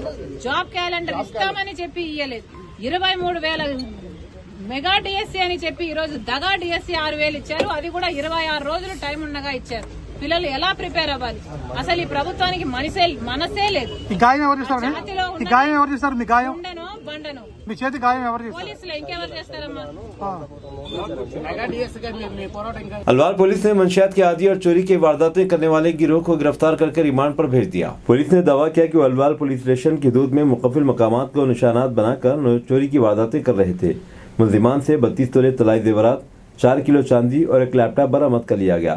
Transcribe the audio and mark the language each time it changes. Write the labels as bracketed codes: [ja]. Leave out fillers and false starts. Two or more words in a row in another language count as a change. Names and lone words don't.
[en] job calendar [te] ఇస్తామని చెప్పి ఇయ్యలేదు. 23,000 మెగా డిఎస్సీ అని చెప్పి ఈ రోజు దగా డిఎస్సీ 6,000 ఇచ్చారు. అది కూడా 26 రోజులు టైం ఉండగా ఇచ్చారు. పిల్లలు ఎలా ప్రిపేర్ అవ్వాలి? అసలు ఈ ప్రభుత్వానికి మనసే లేదు. బండను మీ చేతి గాయం ఎవరు చేస్తారు? పోలీసులు ఇంకెవరు చేస్తారమ్మా? [ur] الوار پولیس نے منشیات کے عادی اور چوری کی وارداتیں کرنے والے گروہ کو گرفتار کر کے ریمانڈ پر بھیج دیا. پولیس نے دعویٰ کیا کہ الوار پولیس اسٹیشن کی حدود میں مقفل مقامات کو نشانات بنا کر چوری کی وارداتیں کر رہے تھے. ملزمان سے 32 تولے طلائی زیورات، 4 کلو چاندی اور ایک لیپ ٹاپ برآمد کر لیا گیا.